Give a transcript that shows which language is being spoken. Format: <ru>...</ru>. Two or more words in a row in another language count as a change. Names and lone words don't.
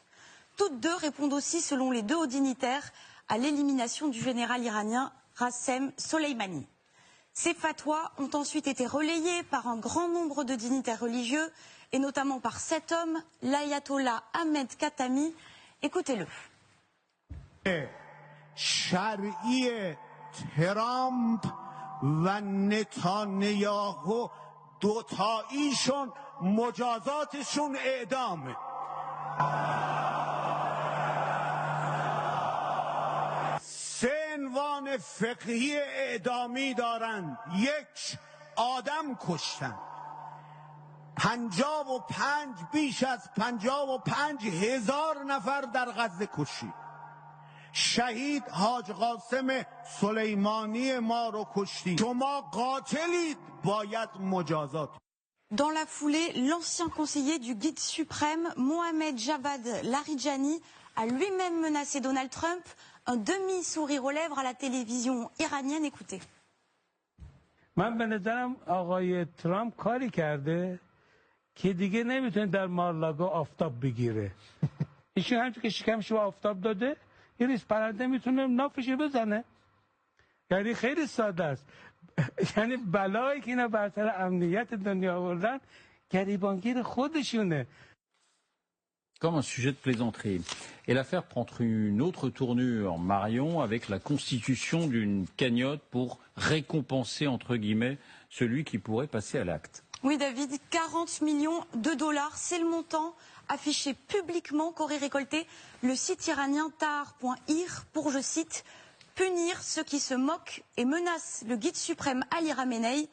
<fr>Toutes deux répondent aussi, selon les deux hauts dignitaires, à l'élimination du général iranien Qassem Soleimani. Ces fatwas ont ensuite été relayés par un grand nombre de dignitaires religieux, et notamment par cet homme, l'ayatollah Ahmed Khatami. Écoutez-le.</fr> <fa>شرعی ترامپ و نتانیاهو دوتاییشون مجازاتشون اعدامه. سه عنوان فقهی اعدامی دارن. یک، آدم کشتن. 55 بیش از 55,000 نفر در غزه کشی. شهید حاج قاسم سلیمانی ما رو کشتی. شما قاتلید، باید مجازات.</fa> <fr>Dans la foulée, l'ancien conseiller du guide suprême, Mohamed Javad Larijani, a lui-même menacé Donald Trump, un demi-sourire aux lèvres à la télévision iranienne. Écoutez.</fr> <fa>من به نظرم آقای ترامپ کاری کرده که دیگه نمیتونه در مارلاگو آفتاب بگیره. ایشون همچون که شکمش رو آفتاب داده، یه ریز پرنده میتونه نافش بزنه. یعنی خیلی ساده است. یعنی بلایی که اینا بر سر امنیت دنیا آوردن گریبانگیر خودشونه.</fa> <fr>Comme un sujet de plaisanterie. Et l'affaire prend une autre tournure, Marion, avec la constitution d'une cagnotte pour récompenser, entre guillemets, celui qui pourrait passer à l'acte. Oui, David, 40 millions de dollars, c'est le montant affiché publiquement qu'aurait récolté le site iranien Tahar.ir pour, je cite, punir ceux qui se moquent et menacent le guide suprême Ali Khamenei.</fr>